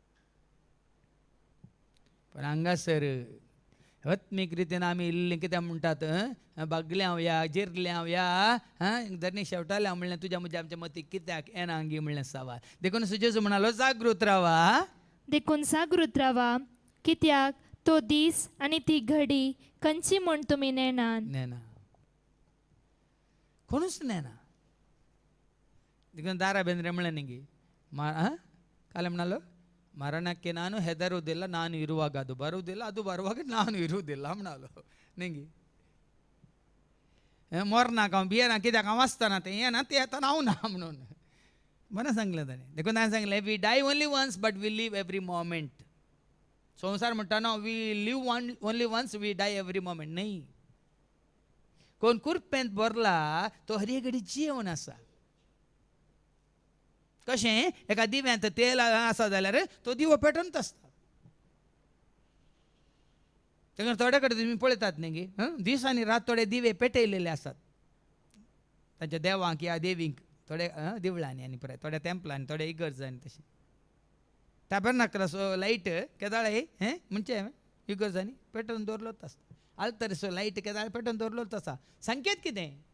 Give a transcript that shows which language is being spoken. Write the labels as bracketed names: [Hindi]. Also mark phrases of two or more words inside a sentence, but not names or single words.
[Konkani] पण हांगासर आत्मीक रितीन आमी इल्लें कितें म्हणटात बागल्यांव या जिरल्यांव या धरणी शेवटाल्या म्हणलें तुज्या म्हज्या आमच्या मतीक कित्याक येना हांगी म्हणलें सवाल देखून जेजू म्हणालो जागृत रावा देखून जागृत रावा कित्याक तो दीस आनी ती घडी खंयची म्हूण तुमी नेना कोणूच नेना देखून दारा बेंद्रे म्हणलें न्ही ಕಾಲ म्हणालो [Kannada] ಮರಣಕ್ಕೆ ನಾನು ಹೆದರುವುದಿಲ್ಲ ನಾನು ಇರುವಾಗ ಅದು ಬರುವುದಿಲ್ಲ ಅದು ಬರುವಾಗ ನಾನು ಇರುವುದಿಲ್ಲ [Konkani] म्हणालो निंगी मोरनाक हांव भियेना कित्याक हांव आसतना तें येना तें येता हांव ना म्हणून बरें सांगलें ताणें देखून ताणें सांगलें [English] we die only once but we live every moment [Konkani] संवसार म्हणटा न्हू [English] we live only once we die every moment [Konkani] न्ही कोण कुरपेंत भरला तो हर एक घडी जीवन आसा कशें एका दिव्यांत तेल आसा जाल्यार तो दिवो पेटोवनच आसता तेन्ना थोडे कडेन तुमी पळयतात न्ही दीस आनी रात थोडे दिवे पेटयलेले आसात तांच्या देवांक या देवींक थोडे देवळांनी आनी पुराय थोड्या टेंपलांनी थोड्या इगर्जांनी तशें टॅबरनाकलाचो लायट केदाळे म्हणजे इगर्जांनी पेटोवन दवरलोच आसता आल्तरीचो लायट केदाळे पेटोवन दवरलोच आसा संकेत कितें